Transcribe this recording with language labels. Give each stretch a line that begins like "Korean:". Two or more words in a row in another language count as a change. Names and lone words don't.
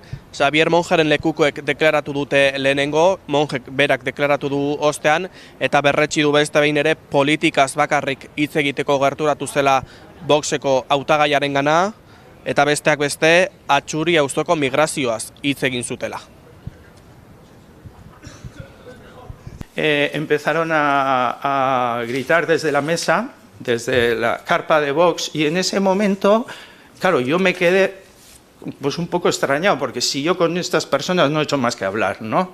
Basque: Xabier Monjeren lekukoek deklaratu dute lehenengo, Monjek berak deklaratu du ostean, eta berretsi du beste behin ere politikaz bakarrik hitz egiteko gerturatu zela boxeko hautagaiarengana, eta besteak beste Atxuri auzoko migrazioaz hitz egin zutela.
Spanish: Empezaron a gritar desde la mesa, desde la carpa de Vox, y en ese momento, claro, yo me quedé pues un poco extrañado, porque si yo con estas personas no he hecho más que hablar, ¿no?